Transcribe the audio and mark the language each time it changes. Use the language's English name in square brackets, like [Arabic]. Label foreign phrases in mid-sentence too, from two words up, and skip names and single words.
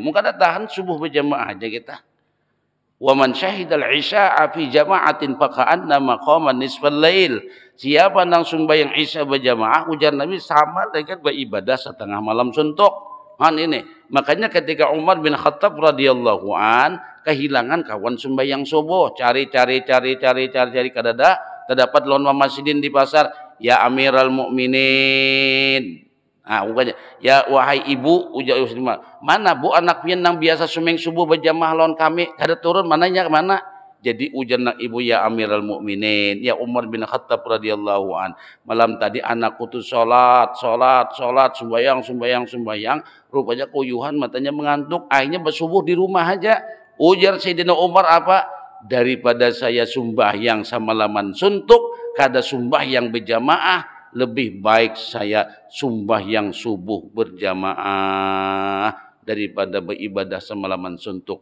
[Banjar] Mungkin ada tahan subuh berjamaah aja kita. [Arabic] ومن شهد العشاء في جماعة فكأنما قام نصف الليل. [Banjar] Siapa nang sembahyang isya berjamaah, ujar Nabi sama dengan beribadah setengah malam suntuk. Ini. Makanya ketika Umar bin Khattab [Arabic] رضي الله عن [Banjar] kehilangan kawan sembahyang subuh, cari kadada, terdapat lawan masjidin di pasar, [Arabic] يا أمير المؤمنين. [Banjar] Ah, bukannya, ya wahai ibu, ujar mana bu anak pian nang biasa sembahyang subuh berjamaah lawan kami, kada turun mananya mana? Jadi ujar nak ibu, [Arabic] يا أمير المؤمنين، يا عمر بن خطاب رضي الله عن. [Banjar] Malam tadi anakku tuh sholat, sembahyang. Rupanya kuyuhan, matanya mengantuk. Akhirnya bersubuh di rumah aja. Ujar Sayyidina Umar apa? Daripada saya sembahyang semalaman suntuk, kada sembahyang berjamaah, lebih baik saya sembahyang subuh berjamaah daripada beribadah semalaman suntuk.